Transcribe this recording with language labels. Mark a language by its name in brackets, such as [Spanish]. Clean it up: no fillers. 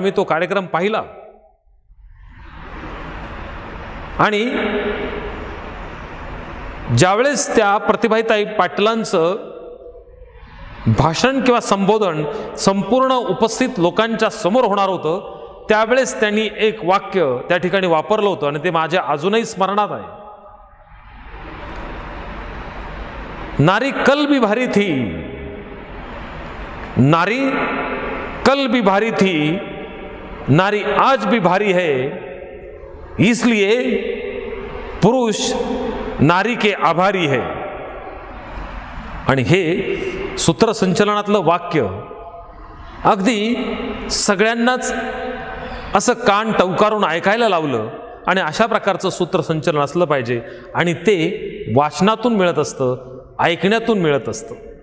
[Marathi] मी तो कार्यक्रम पाहिला आणि ज्यावेळेस त्या प्रतिभाताई पाटलांचं भाषण किंवा संबोधन संपूर्ण उपस्थित लोकांच्या समोर होणार होतं, त्यावेळेस त्यांनी एक वाक्य त्या ठिकाणी वापरलं होतं आणि ते माझ्या अजूनही स्मरणात आहे. [Hindi] नारी कल भी भारी थी, नारी कल भी भारी थी, नारी आज भी भारी है, इसलिए पुरुष नारी के आभारी है. [Marathi] आणि हे सूत्रसंचलनातलं वाक्य अगदी सगळ्यांनाच असं कान टवकारून ऐकायला लावलं आणि अशा प्रकारचं सूत्रसंचलन असलं पाहिजे आणि ते वाचनातून मिळत असतं, ऐकण्यातून मिळत असतं.